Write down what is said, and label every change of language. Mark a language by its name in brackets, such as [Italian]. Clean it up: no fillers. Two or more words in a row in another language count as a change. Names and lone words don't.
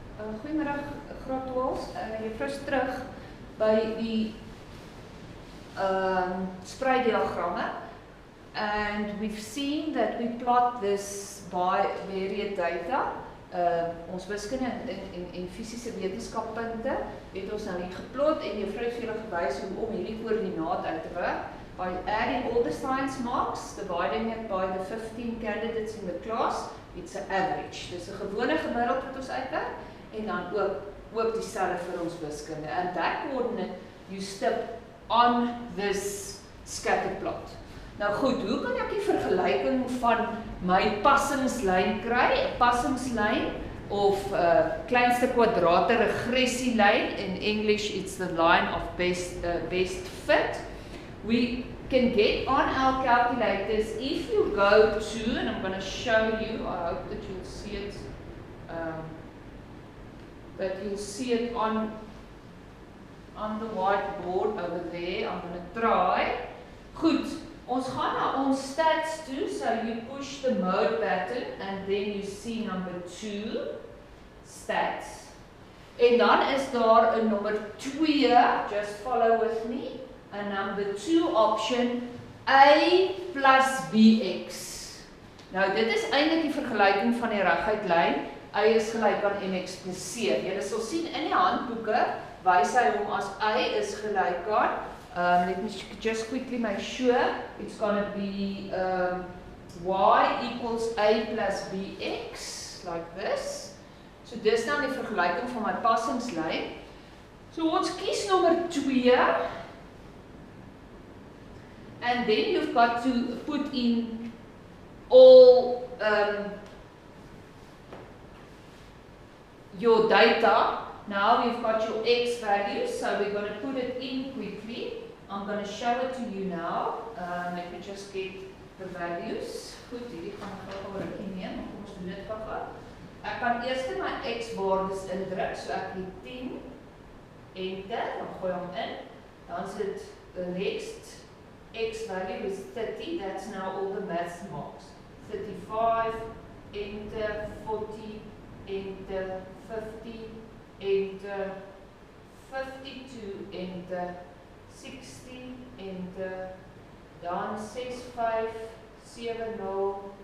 [Afrikaans] Goeiemiddag graad 12. Juffrou is terug by die sprei-diagramme, [English] and we've seen that we plot this by varied data. [Afrikaans] Ons wiskunde en fisiese wetenskappunte het ons nou hier geplot en juffrou het vir julle gewys hoe om hierdie koördinaat uit te werk. [English] By adding all the science marks, dividing it by the 15 candidates in the class, it's an average. [Afrikaans] Dis 'n gewone gemiddeld wat ons uitwerk en dan ook dieselfde vir ons wiskunde. [English] And that coordinate you step on this scatter plot. [Afrikaans] Nou goed, hoe kan ek die vergelyking van my passingslyn kry? 'n Passingslyn of kleinste kwadrate regressielyn. [English] In English it's the line of best fit. We can get on our calculators if you go to, and I'm going to show you, I hope that you'll see it, on the whiteboard over there. I'm going to try. [Afrikaans] Goed, ons gaan na ons stats toe, [English] so you push the mode button and then you see number 2, stats. [Afrikaans] En dan is daar 'n nommer 2, [English] just follow with me. A number 2 option, A plus BX. [Afrikaans] Nou, dit is eintlik die vergelyking van die reguit lyn. A is gelyk aan MX plus C. Julle sal sien in die handboeke, wys hy hom as A is gelyk aan, [English] let me just quickly make sure, it's going to be Y equals A plus BX, like this. [Afrikaans] So dis nou die vergelyking van my passingslyn. So ons kies nommer 2, [English] and then you've got to put in all your data. Now you've got your X values, so we're going to put it in quickly. I'm going to show it to you now. Let me just get the values. [Afrikaans] Goed, hierdie gaan ek gou rukkie neem, maar kom ons doen dit gou. Ek kan eers my X waardes indruk, so ek het 10, enter, dan gooi hom in. Dan sit [English] the next X value is 30, that's now all the maths marks. 35, enter, 40, enter, 50, enter, 52, enter, 60, enter, dan 65, 70,